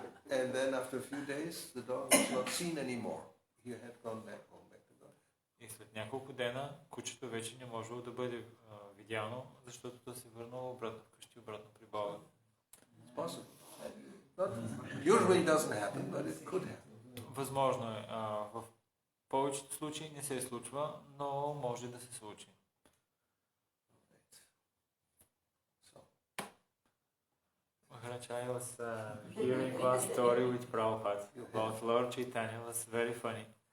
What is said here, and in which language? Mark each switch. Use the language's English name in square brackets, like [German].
[English] And then after a few days, the dog was not seen anymore. He had gone back home, back to God. [Bulgarian] И след няколко дена кучето вече не можело да бъде видяно, защото то се върнало обратно вкъщи, обратно при Бога. [English] It's possible. Usually doesn't happen, but it could happen. [Bulgarian] Възможно е. В повечето случаи не се случва, но може да се случи. [English] Maharaj, I was hearing one story with Prabhupada about Lord Chaitanya. It was very funny.